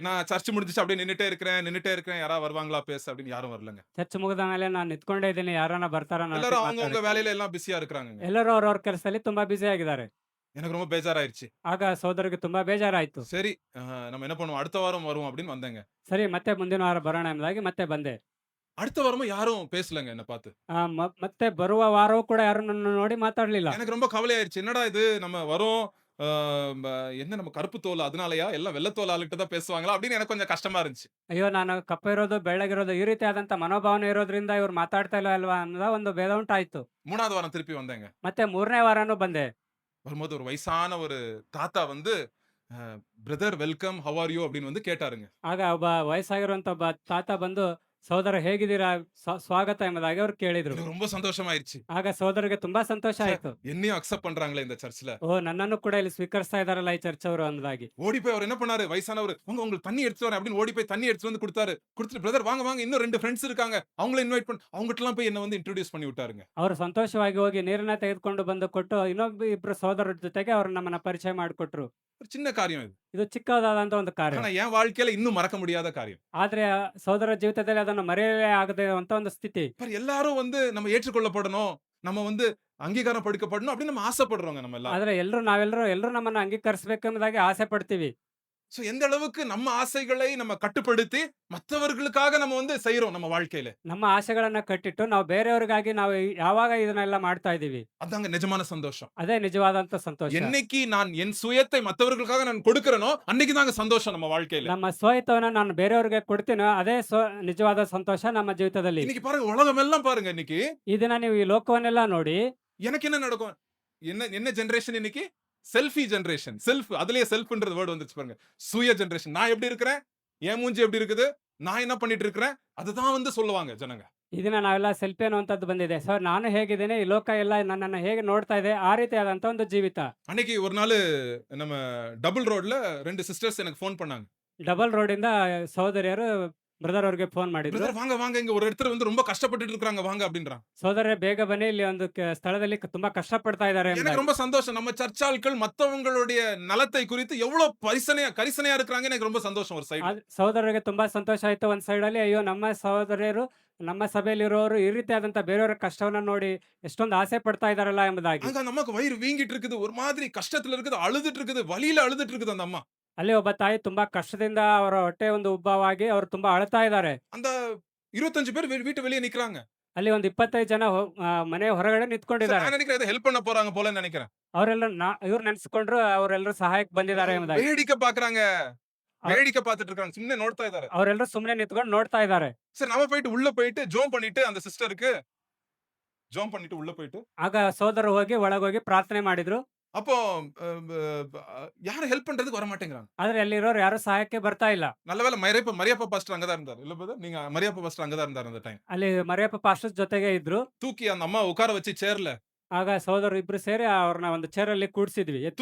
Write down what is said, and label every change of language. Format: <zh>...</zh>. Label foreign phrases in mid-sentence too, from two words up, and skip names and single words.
<ta>நான் சர்ச் முடிஞ்சிச்சு அப்படியே நின்னுட்டே இருக்கிறேன், யாராவது வருவாங்களா பேச அப்படின்னு யாரும் வரலங்க.</ta> <kn>ಚರ್ಚ್ ಮುಗಿದ ಮೇಲೆ ನಾನು ನಿಂತ್ಕೊಂಡೇ ಇದ್ದೀನಿ, ಯಾರನ್ನ ಬರ್ತಾರ.</kn> <ta>எல்லாரும் அவங்க வேலையில எல்லாம் பிஸியா இருக்காங்க.</ta> <kn>ಎಲ್ಲರೂ ಅವ್ರವ್ರ ಕೆಲಸದಲ್ಲಿ ತುಂಬಾ ಬಿಸಿ ಆಗಿದ್ದಾರೆ.</kn> <ta>எனக்கு ரொம்ப பேஜாராயிருச்சு.</ta> <kn>ಆಗ ಸಹೋದರಿಗೆ ತುಂಬಾ ಬೇಜಾರಾಯ್ತು.</kn> <ta>சரி நம்ம என்ன பண்ணுவோம், அடுத்த வாரம் வருவோம் அப்படின்னு வந்தேங்க.</ta> <kn>ಸರಿ ಮತ್ತೆ ಮುಂದಿನ ವಾರ ಬರೋಣ ಎಂಬುದಾಗಿ ಮತ್ತೆ ಬಂದೆ.</kn> <ta>அடுத்த வாரமும் யாரும் பேசலங்க என்ன பார்த்து.</ta> <kn>ಮತ್ತೆ ಬರುವ ವಾರವೂ ಕೂಡ ಯಾರು ನನ್ನ ನೋಡಿ ಮಾತಾಡ್ಲಿಲ್ಲ.</kn> <ta>எனக்கு ரொம்ப கவலையாயிருச்சு. என்னடா இது, நம்ம வரோம் என்ன நம்ம கருப்பு தோல் அதனாலயா, எல்லாம் வெள்ளை தோல் ஆளுகிட்ட தான் பேசுவாங்களா அப்படின்னு எனக்கு கொஞ்சம் கஷ்டமா இருந்துச்சு.</ta> <kn>ಅಯ್ಯೋ, ನಾನು ಕಪ್ಪ ಇರೋದು ಬೆಳ್ಳಗಿರೋದು ಈ ರೀತಿಯಾದಂತ ಮನೋಭಾವನೆ ಇರೋದ್ರಿಂದ ಇವ್ರು ಮಾತಾಡ್ತಾ ಇಲ್ಲ ಅಲ್ವಾ ಅನ್ನೋದ ಒಂದು ಭೇದ ಉಂಟಾಯ್ತು.</kn> <ta>3வது வாரம் திருப்பி வந்தேங்க.</ta> <kn>ಮತ್ತೆ 3ನೇ ವಾರನೂ ಬಂದೆ.</kn> <ta>வரும்போது ஒரு வயசான ஒரு தாத்தா பிரதர்</ta> <en>welcome how are you</en> <ta>அப்படின்னு கேட்டாருங்க.</ta> <kn>ಆಗ ಒಬ್ಬ ವಯಸ್ಸಾಗಿರುವಂತ ಒಬ್ಬ ತಾತ ಬಂದು, ಸಹೋದರ ಹೇಗಿದ್ದೀರಾ, ಸ್ವಾಗತ ಎಂಬುದಾಗಿ ಅವ್ರು ಕೇಳಿದ್ರು.</kn> <ta>எனக்கு ரொம்ப சந்தோஷமாயிருச்சு.</ta> <kn>ಆಗ ಸಹೋದರಿಗೆ ತುಂಬಾ ಸಂತೋಷ ಆಯ್ತು.</kn> <ta>என்னையும் அக்செப்ட் பண்றாங்களே இந்த சர்ச்ல.</ta> <kn>ನನ್ನನ್ನು ಕೂಡ ಇಲ್ಲಿ ಸ್ವೀಕರಿಸ್ತಾ ಇದಾರಲ್ಲ ಈ ಚರ್ಚ್ ಅವರು ಅನ್ನೋದಾಗಿ.</kn> <ta>ஓடி போய் அவர் என்ன பண்ணாரு, வயசானவர், உங்களுக்கு தண்ணி எடுத்துட்டு வரேன் அப்படின்னு ஓடி போய் தண்ணி எடுத்துட்டு வந்து கொடுத்துட்டு பிரதர் வாங்க இன்னும் 2 ஃப்ரெண்ட்ஸ் இருக்காங்க, அவங்கள இன்வைட் பண்ணி அவங்கட்டலாம் போய் என்ன இன்ட்ரோ듀ce பண்ணி விட்டாருங்க.</ta> <kn>ಅವರು ಸಂತೋಷವಾಗಿ ಹೋಗಿ ನೀರನ್ನ ತೆಗೆದುಕೊಂಡು ಬಂದು ಕೊಟ್ಟು ಇನ್ನೊಬ್ಬ ಇಬ್ರು ಸಹೋದರರ ಜೊತೆಗೆ ಅವ್ರು ನಮ್ಮನ್ನ ಪರಿಚಯ ಮಾಡಿಕೊಟ್ರು.</kn> <ta>ஒரு சின்ன காரியம் இது.</ta> <kn>ಇದು ಚಿಕ್ಕದಾದಂತ ಒಂದು ಕಾರ್ಯ.</kn> <ta>ஆனா என் வாழ்க்கையில இன்னும் மறக்க முடியாத காரியம்.</ta> <kn>ಆದ್ರೆ ಸಹೋದರ ಜೀವಿತದಲ್ಲಿ ಅದನ್ನು ಮರೆಯಲೇ ಆಗದೆ ಅಂತ ಒಂದು ಸ್ಥಿತಿ.</kn> <ta>எல்லாரும் நம்ம ஏற்றுக்கொள்ளப்படணும், நம்ம அங்கீகாரம் படுக்கப்படணும் அப்படின்னு நம்ம ஆசைப்படுறோங்க நம்ம எல்லாம்.</ta> <kn>ಆದ್ರೆ ನಾವೆಲ್ಲರೂ ನಮ್ಮನ್ನ ಅಂಗೀಕರಿಸಬೇಕೆಂಬುದಾಗಿ ಆಸೆ ಪಡ್ತೀವಿ.</kn> <ta>சோ எந்த அளவுக்கு நம்ம ஆசைகளை நம்ம கட்டுப்படுத்தி மற்றவர்களுக்காக நம்ம வந்து செய்றோம் நம்ம வாழ்க்கையில.</ta> <kn>ನಮ್ಮ ಆಸೆಗಳನ್ನ ಕಟ್ಟಿಟ್ಟು ನಾವು ಬೇರೆಯವರಿಗಾಗಿ ನಾವು ಯಾವಾಗ ಇದನ್ನೆಲ್ಲ ಮಾಡ್ತಾ ಇದೀವಿ,</kn> <ta>அதாங்க நிஜமான சந்தோஷம்.</ta> <kn>ಅದೇ ನಿಜವಾದಂತ ಸಂತೋಷ.</kn> <ta>என்னைக்கு நான் என் சுயத்தை மற்றவர்களுக்காக நான் கொடுக்கிறேனோ அன்னைக்கு தாங்க சந்தோஷம் நம்ம வாழ்க்கையில.</ta> <kn>ನಮ್ಮ ಸ್ವಹಿತವನ್ನ ನಾನು ಬೇರೆಯವರಿಗೆ ಕೊಡ್ತೀನೋ ಅದೇ ನಿಜವಾದ ಸಂತೋಷ ನಮ್ಮ ಜೀವಿತದಲ್ಲಿ.</kn> <ta>இன்னைக்கு பாருங்க உலகம் எல்லாம் பாருங்க இன்னைக்கு</ta> <kn>ಈ ದಿನ ನೀವು ಈ ಲೋಕವನ್ನೆಲ್ಲ ನೋಡಿ</kn> <ta>எனக்கு என்ன நடக்கும்? என்ன ஜெனரேஷன் இன்னைக்கு?</ta> <en>selfie generation.</en> <ta>செல்ஃப் அதுலயே செல்ஃப்ன்றது வேர்ட் வந்துச்சு பாருங்க. சுய ஜெனரேஷன். நான் எப்படி இருக்கிறேன்? என் மூஞ்சி எப்படி இருக்குது? நான் என்ன பண்ணிட்டு இருக்கிறேன்? அதுதான் வந்து சொல்லுவாங்க ஜனங்க.</ta> <kn>ಈ ದಿನ ನಾವೆಲ್ಲ ಸೆಲ್ಫಿ ಅನ್ನುವಂಥದ್ದು ಬಂದಿದೆ. ಸರ್ ನಾನು ಹೇಗಿದ್ದೇನೆ, ಈ ಲೋಕ ಎಲ್ಲ ನನ್ನನ್ನು ಹೇಗೆ ನೋಡ್ತಾ ಇದೆ, ಆ ರೀತಿಯಾದಂತ ಒಂದು ಜೀವಿತ.</kn> <ta>அன்னைக்கு ஒரு நாள் நம்ம டபுள் ரோட்ல 2 சிஸ்டர்ஸ் எனக்கு ஃபோன் பண்ணாங்க.</ta> <kn>ಡಬಲ್ ರೋಡಿಂದ ಸಹೋದರಿಯರು ಬ್ರದರ್ ಅವ್ರಿಗೆ ಫೋನ್ ಮಾಡಿದ್ರು.</kn> <ta>பிரதர் வாங்க வாங்க இங்க ஒரு இடத்துல வந்து ரொம்ப கஷ்டப்பட்டுட்டு இருக்காங்க வாங்க அப்படின்றாங்க.</ta> <kn>ಸಹೋದರ ಬೇಗ ಬನ್ನಿ, ಇಲ್ಲಿ ಒಂದು ಸ್ಥಳದಲ್ಲಿ ತುಂಬಾ ಕಷ್ಟಪಡ್ತಾ ಇದ್ದಾರೆ</kn> <ta>எனக்கு</ta> <kn>ಎಂಬುದಾಗಿ.</kn> <ta>ரொம்ப சந்தோஷம். நம்ம சர்ச் ஆட்கள் மத்தவங்களுடைய நலத்தை குறித்து எவ்வளவு கரிசனையா இருக்கிறாங்க. எனக்கு ரொம்ப சந்தோஷம் ஒரு சைடு.</ta> <kn>ಸಹೋದರರಿಗೆ ತುಂಬಾ ಸಂತೋಷ ಆಯ್ತು. ಒಂದ್ ಸೈಡ್ ಅಲ್ಲಿ ಅಯ್ಯೋ ನಮ್ಮ ಸಹೋದರಿಯರು, ನಮ್ಮ ಸಭೆಯಲ್ಲಿರೋರು ಈ ರೀತಿಯಾದಂತ ಬೇರೆಯವರ ಕಷ್ಟವನ್ನ ನೋಡಿ ಎಷ್ಟೊಂದು ಆಸೆ ಪಡ್ತಾ ಇದಾರಲ್ಲ ಎಂಬುದಾಗಿ.</kn> <ta>அங்க அந்த அம்மாக்கு வயிறு வீங்கிட்டு இருக்குது. ஒரு மாதிரி கஷ்டத்துல இருக்குது. அழுதுட்டு இருக்குது. வலியில அழுதுட்டு இருக்குது அந்த அம்மா.</ta> <kn>ಅಲ್ಲಿ ಒಬ್ಬ ತಾಯಿ ತುಂಬಾ ಕಷ್ಟದಿಂದ ಅವರ ಹೊಟ್ಟೆ ಒಂದು ಉಬ್ಬವಾಗಿ ಅವರು ತುಂಬಾ ಅಳ್ತಾ ಇದ್ದಾರೆ.</kn> <ta>அந்த 25 பேர் வீட்டு வெளியே நிக்கறாங்க.</ta> <kn>ಅಲ್ಲಿ ಒಂದು 25 ಜನ ಮನೆ ಹೊರಗಡೆ</kn> <ta>சரி,</ta> <kn>ನಿಂತ್ಕೊಂಡಿದ್ದಾರೆ.</kn> <ta>நான் நினைக்கிறேன் இதை ஹெல்ப் பண்ண போறாங்க போலன்னு நினைக்கிறேன்.</ta> <kn>ಅವರೆಲ್ಲ ಇವ್ರು ನೆನ್ಸ್ಕೊಂಡ್ರು ಅವರೆಲ್ಲರೂ ಸಹಾಯಕ್ಕೆ ಬಂದಿದ್ದಾರೆ ಎಂಬುದಾಗಿ.</kn> <ta>வேடிக்கை பாக்குறாங்க. வேடிக்கை பார்த்துட்டு இருக்காங்க.</ta> <kn>ಸುಮ್ಮನೆ ನೋಡ್ತಾ ಇದ್ದಾರೆ. ಅವರೆಲ್ಲರೂ ಸುಮ್ಮನೆ ನಿಂತ್ಕೊಂಡು ನೋಡ್ತಾ ಇದ್ದಾರೆ.</kn> <ta>சரி நம்ம போயிட்டு உள்ள போயிட்டு ஜோம் பண்ணிட்டு அந்த சிஸ்டருக்கு ஜோம் பண்ணிட்டு உள்ள போயிட்டு</ta> <kn>ಆಗ ಸಹೋದರರು ಹೋಗಿ ಒಳಗೋಗಿ ಪ್ರಾರ್ಥನೆ ಮಾಡಿದ್ರು.</kn> <ta>அப்போ யாரும் ஹெல்ப் பண்றதுக்கு வர மாட்டேங்கிறாங்க.</ta> <kn>ಆದ್ರೆ ಅಲ್ಲಿರೋರು ಯಾರು ಸಹಾಯಕ್ಕೆ ಬರ್ತಾ ಇಲ್ಲ.</kn> <ta>நல்ல வேளை மரியப்பா பாஸ்டர் அங்கதான் இருந்தாரு. இல்ல பிரதர் நீங்க மரியப்பா பாஸ்டர் அங்கதான் இருந்தாரு அந்த டைம்.</ta> <kn>ಅಲ್ಲಿ ಮರಿಯಪ್ಪ ಪಾಸ್ಟರ್ ಜೊತೆಗೆ ಇದ್ರು.</kn> <ta>தூக்கி அந்த அம்மா உட்கார வச்சு சேர்ல</ta> <kn>ಆಗ ಸಹೋದರರು ಇಬ್ರು ಸೇರಿ ಅವ್ರನ್ನ ಒಂದು ಚೇರ್ ಅಲ್ಲಿ ಕೂಡ್ಸಿದ್ವಿ, ಎತ್ತಿ.</kn>